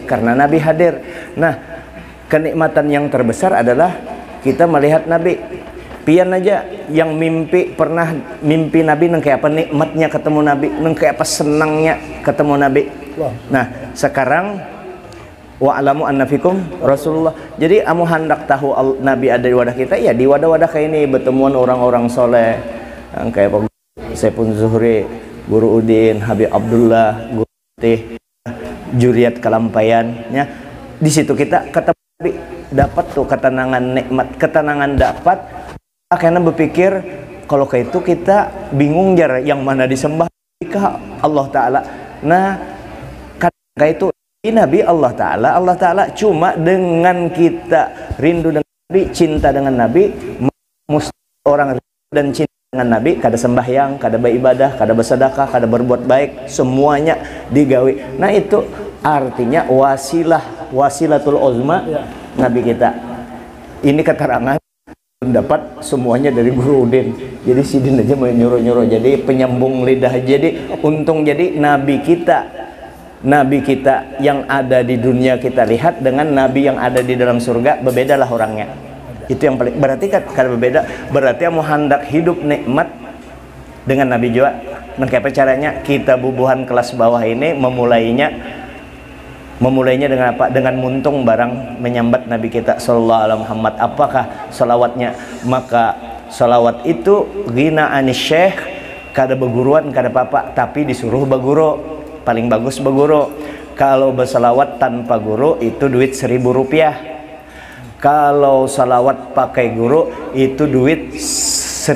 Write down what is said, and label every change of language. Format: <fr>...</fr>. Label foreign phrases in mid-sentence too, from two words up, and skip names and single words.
<id>Karena Nabi hadir. Nah, kenikmatan yang terbesar adalah kita melihat Nabi.</id> <bjn>Pian aja yang pernah mimpi Nabi nang kayak apa nikmatnya ketemu Nabi, nang kayak apa senangnya ketemu Nabi.</bjn> <id>Nah, sekarang</id> <ar>wa'lamu anna fikum Rasulullah.</ar> <bjn>Jadi amu hendak tahu Nabi ada di wadah kita, ya di wadah-wadah kayak ini bertemuan orang-orang soleh yang kayak Pak Saifun Zuhri, Guru Udin, Habib Abdullah, Guru Tih, Juriat Kalampayan,</bjn> <id>ya. Di situ kita ketemu Nabi, dapat tuh ketenangan, nikmat ketenangan dapat.</id> <bjn>Karena berpikir kalau kayak itu kita bingung jar yang mana disembah ke Allah Ta'ala.</bjn> <id>Nah, kayak itu Nabi Allah Ta'ala cuma dengan kita rindu dengan Nabi, cinta dengan Nabi, mesti orang rindu dan cinta dengan Nabi,</id> <bjn>kada sembahyang, kada beribadah, kada bersedekah, kada berbuat baik, semuanya digawi.</bjn> <id>Nah, itu artinya</id> <ar>wasilatul uzma</ar> <id>Nabi kita. Ini keterangan dapat semuanya dari Guru Udin.</id> <bjn>Jadi Sidin aja mau nyuruh-nyuruh jadi penyambung lidah. Jadi untung jadi Nabi kita yang ada di dunia kita lihat dengan Nabi yang ada di dalam surga bebedalah orangnya.</bjn> <id>Itu yang paling berarti kan kalau berbeda berarti mau hendak hidup nikmat dengan Nabi juga.</id> <bjn>Nah, kayak caranya kita bubuhan kelas bawah ini memulainya dengan apa? Dengan muntung barang menyambat Nabi kita</bjn> <ar>sallallahu alaihi Muhammad.</ar> <id>Apakah salawatnya?</id> <bjn>Maka salawat itu</bjn> <ar>ghina anis syekh,</ar> <bjn>kada beguruan kada apa-apa, tapi disuruh beguru. Paling bagus beguru.</bjn> <id>Kalau bersalawat tanpa guru itu duit 1.000 rupiah. Kalau salawat pakai guru itu duit $1.000.</id>